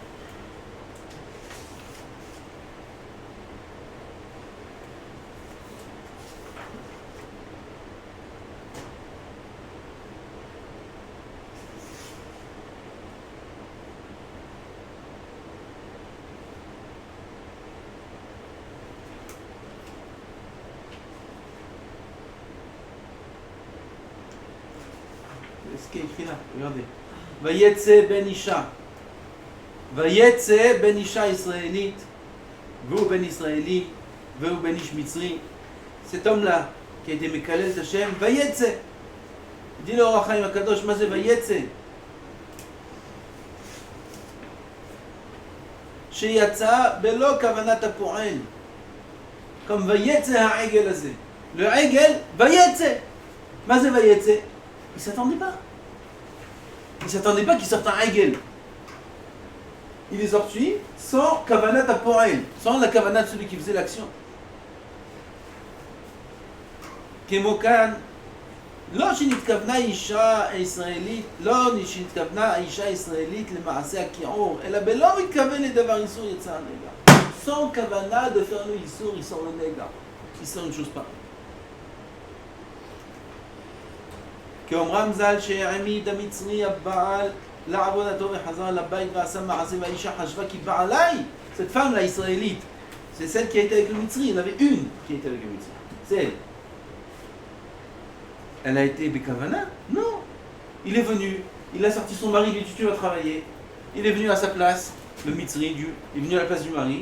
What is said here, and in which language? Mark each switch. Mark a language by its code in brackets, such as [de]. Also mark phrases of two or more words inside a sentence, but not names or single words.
[fr] Ce qui est écrit là, regardez. [he] ויצא בן אשה. ויצא בן אשה israélite. והוא בן ישראלי. והוא בן איש מצרי. [fr] Cet homme-là, qui a été [he] מקלל השם, [fr] Vayetze. Dit le Or HaChaim HaKadosh, [he] מה זה ויצא? שיצא בלא כוונת הפועל. comme ויצא העגל הזה. Le עגל, Vayetze. מה זה ויצא? [fr] Il ne s'attendait pas. Il ne s'attendait pas qu'il sorte un עגל. Il est sorti sans [he] כוונת הפועל, [fr] sans la kavanat de celui qui faisait l'action. [he] Kemokan, לא שנתכוונה אישה ישראלית, לא שנתכוונה האישה הישראלית למעשה הכיעור, אלא בלא מתכוון לדבר איסור יצא הנגע. [fr] Sans כוונה de faire le איסור, il sort le nega. Il sort une chose pareille. [he] כאומרם ז"ל שהעמיד המצרי הבעל לעבודתו וחזר לבית ועשה מעשה והאישה חשבה כי בעליי, [fr] cette femme là israélite, c'est celle qui a été avec le Mitzri, il y en avait une qui était avec le Mitzri, c'est elle. Elle a été Bekavana? Non. Il est venu, il a sorti son mari, il lui a dit tu vas travailler. Il est venu à sa place, le Mitzri, il est venu à la place du mari.